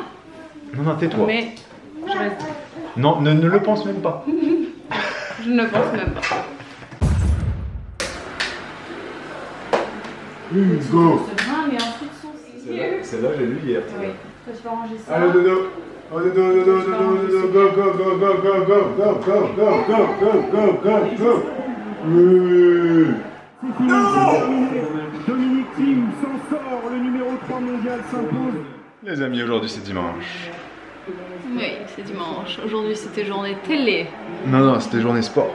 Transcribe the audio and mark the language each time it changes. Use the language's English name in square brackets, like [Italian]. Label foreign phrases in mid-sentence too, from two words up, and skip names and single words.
[French] Non, non, tais-toi. Mais je reste. Non, ne le pense même pas. Je ne pense même pas. Go. Ce vin, il y a un truc son. Celle-là, j'ai lu hier. Oui. Toi, tu vas ranger ça. Allez, dodo. Oh, dodo, dodo, dodo, dodo, [English] go, go, go, go, go, go, go, go, go, go, go, go, go. [French] Oui. Dominique Thiem s'en sort, le numéro 3 mondial s'impose. Les amis, aujourd'hui c'est dimanche. Oui, c'est dimanche. Aujourd'hui, c'était journée télé. Non, non, c'était journée sport.